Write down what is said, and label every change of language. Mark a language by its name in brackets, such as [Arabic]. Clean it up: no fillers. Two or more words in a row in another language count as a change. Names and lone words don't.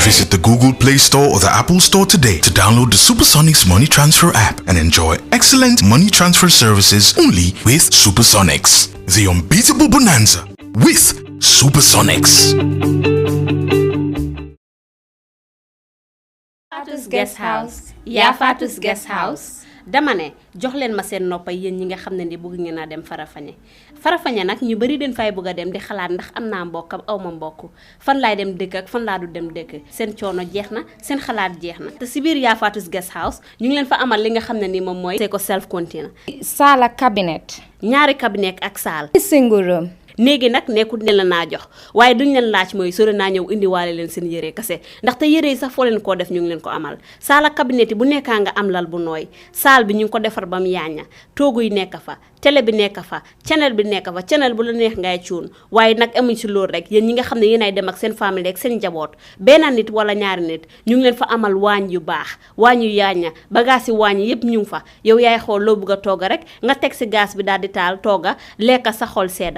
[English] Visit the Google Play Store or the Apple Store today to download the Supersonics Money Transfer app and enjoy excellent money transfer services only with Supersonics. The unbeatable bonanza with Supersonics. Fatu's Guest House. Yeah, Fatu's Guest House. [Wolof] dama ne jox leen ma seen noppa yéen ñi nga xam ne ni bëgg ngeen a dem Farafenni nag ñu bari den fay bëgg a dem di xalaat ndax am naa mbokk ak aw ma mbokk fan laay dem dëkk ak fan laa du dem dëkk seen coono jeex na seen xalaat jeex na te si biir yaa Fatu's Guest House ñu ngi leen fa amal li nga xam ne ni moom mooy c'est ko [English] self container [Wolof] saal ak cabinet ñaari cabinet ak saal [English] single room [Wolof] néegi nag nekkul ne la naa jox waaye duñ leen laaj mooy sore naa ñëw indiwaale leen seen yére kese ndaxte yére yi sax foo leen koo def ñu ngi leen ko amal saala cabinet yi bu nekkaa nga am lal bu nooy saal bi ñu ngi ko defar ba mu yaaña toogu yi nekk fa télé bi nekk fa channel bi nekk fa channel bu la neex ngay cuun waaye nag amuñ si loolu rek yéen ñi nga xam ne yéen ay dem ak seen famille ak seen njaboot benn nit wala ñaari nit ñu ngi leen fa amal waañ yu baax waañ yu yaaña bagage yi waañ yëpp ñu ngi fa yow yaay xool loo bëgg a togga rek nga teg si gaz bi daal di taal togga lekka sa xol sedda